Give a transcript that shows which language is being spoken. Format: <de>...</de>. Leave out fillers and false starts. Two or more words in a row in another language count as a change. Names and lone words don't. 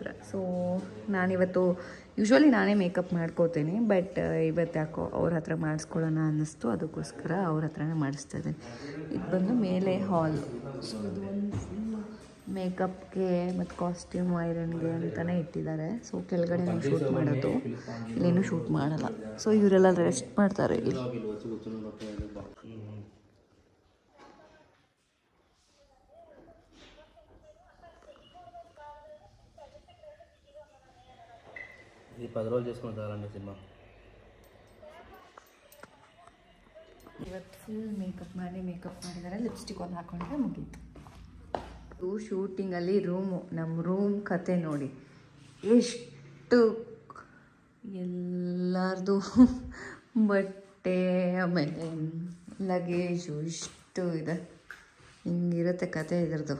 <kn>ಸೊ ನಾನಿವತ್ತು ಯೂಶ್ವಲಿ ನಾನೇ ಮೇಕಪ್ ಮಾಡ್ಕೋತೀನಿ, ಬಟ್ ಇವತ್ತು ಯಾಕೋ ಅವ್ರ ಹತ್ರ ಮಾಡಿಸ್ಕೊಳ್ಳೋಣ ಅನ್ನಿಸ್ತು, ಅದಕ್ಕೋಸ್ಕರ ಅವ್ರ ಹತ್ರನೇ ಮಾಡಿಸ್ತಾ ಇದ್ದೀನಿ. ಇದು ಬಂದು ಮೇಲೆ ಹಾಲ್. ಸೊ ಇದು ಒಂದು</kn> <en>full makeup</en> <kn>ಮತ್ತು</kn> <en>costume iron</en> <kn>ಅಂತಲೇ ಇಟ್ಟಿದ್ದಾರೆ. ಸೊ ಕೆಳಗಡೆ ಶೂಟ್ ಮಾಡೋದು, ಇಲ್ಲೇನು ಶೂಟ್ ಮಾಡಲ್ಲ. ಸೊ ಇವರೆಲ್ಲ ರೆಸ್ಟ್ ಮಾಡ್ತಾರೆ ಇಲ್ಲಿ.</kn> <te>ఇది 10 రోజులు చేసుకుంటారండి సినిమಾ.</te> <kn>ಇವತ್ತು</kn> <en>full makeup</en> <kn>ಮಾಡಿದ್ದಾರೆ, ಲಿಪ್ಸ್ಟಿಕ್ ಒಂದು ಹಾಕೊಂಡ್ರೆ ಮುಗೀತು. ಇದು ಶೂಟಿಂಗಲ್ಲಿ ರೂಮು, ನಮ್ಮ ರೂಮ್ ಕತೆ ನೋಡಿ ಎಷ್ಟು ಎಲ್ಲರದು ಬಟ್ಟೆ ಆಮೇಲೆ ಲಗೇಜು ಇಷ್ಟು ಇದೆ, ಹಿಂಗಿರುತ್ತೆ ಕತೆ ಇದ್ರದ್ದು.</kn>